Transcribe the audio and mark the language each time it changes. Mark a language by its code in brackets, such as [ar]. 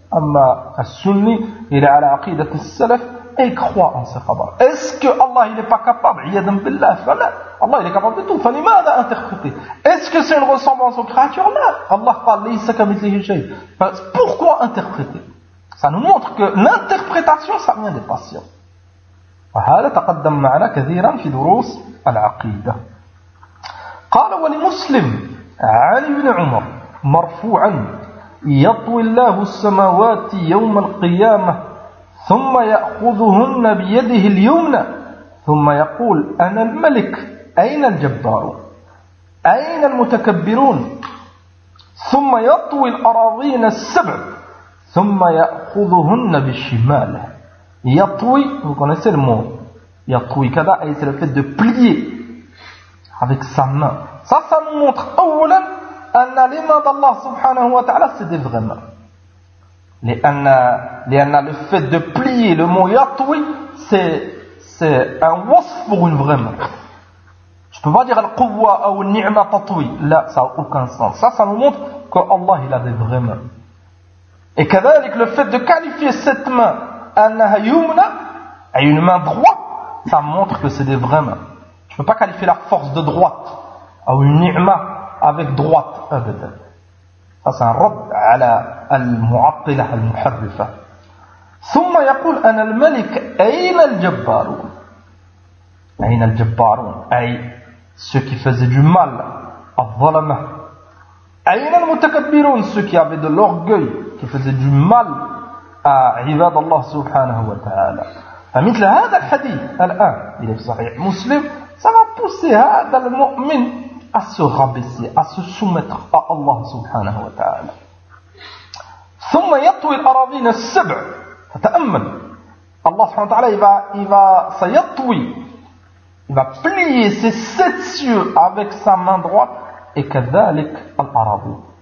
[fr] Amma al-sunni, il est à l'aqidat al-salaf et il croit en ce khabar. Est-ce que Allah il n'est pas capable? [ar] Iyadam billah, fala. [fr] Allah il est capable de tout. Fali ma a interprété. Est-ce que c'est une ressemblance aux créatures? Non. Allah parle [ar] laïsa kamithlihi shay. [fr] Pourquoi interpréter? Ça nous montre que l'interprétation, ça vient des patients. [ar] وَهَذَا تَقَدَّمْ مَعَنَا كَثِيرًا فِي دُرُوسِ الْعَقِيدَةِ قَالَ وَلِمُسْلِمٍ عَلِي بْنِ عُمَرٍ مَرْفُوعًا يَطْوِي اللَّهُ السَّمَوَاتِ يَوْمَ الْقِيَامَةِ ثُمَّ يَأْخُذُهُنَّ بِيَدِهِ الْيُمْنَى ثُمَّ يَقُولُ أَنَا الْمَلِكُ أَيْنَ الْجَبَّارُ أَيْنَ الْمُتَكَبِّرُونَ ثُمَّ يَطْوِي الْأَرَاضِينَ السَّبْعَ ثُمَّ يَأْخُذُهُنَّ بِالشِّمَالِ [fr] Yatoui, vous connaissez le mot. Yatoui kada, c'est le fait de plier avec sa main. Ça nous montre, awlan, anna les mains d'Allah subhanahu wa ta'ala, c'est des vraies mains. Le fait de plier, le mot yatoui, c'est un wasf pour une vraie main. Je ne peux pas dire al-quwa ou ni'ma tatoui. Là, ça n'a aucun sens. Ça nous montre qu'Allah, il a des vraies mains. Et kada, avec le fait de qualifier cette main, [ar] أنها يمنى أي [fr] une main droite, ça montre que c'est des vraies mains. Je peux pas qualifier la force de droite ou une ni'ma avec droite. Ça c'est un [ar] رد على المعطلة المحرفة. ثم يقول أنا الملك أين الجبارون أين الجبارون أي [fr] ceux qui faisaient du mal [ar] الظلمة أين المتكبرون [fr] ceux qui avaient de l'orgueil qui faisaient du mal à [ar] عباد الله سبحانه وتعالى. فمثل هذا الحديث الآن [fr] il est صحيح مسلم, ça va pousser هذا المؤمن à se rabaisser, à se soumettre à Allah سبحانه وتعالى. [ar] ثم يطوي الأراضين السبع, فتأمل الله سبحانه وتعالى [fr] il va plier ses sept cieux avec sa main droite et [ar] كذلك الأراضين